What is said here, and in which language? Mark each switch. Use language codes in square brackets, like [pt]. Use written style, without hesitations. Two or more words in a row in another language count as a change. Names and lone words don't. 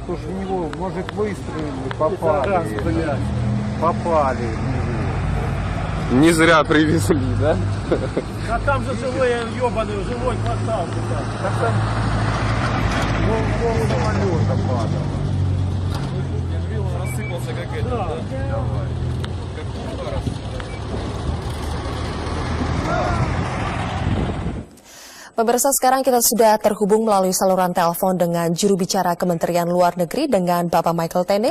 [ru] То, что в него, может, выстрелили, Пидорас, попали. блядь. Попали в него. Не зря привезли, да? А там же живой ебаный, живой квартал. Так там пол самолета падал. [id] Pemirsa, sekarang kita sudah terhubung melalui saluran telepon dengan juru bicara Kementerian Luar Negeri dengan Bapak Michael Tene.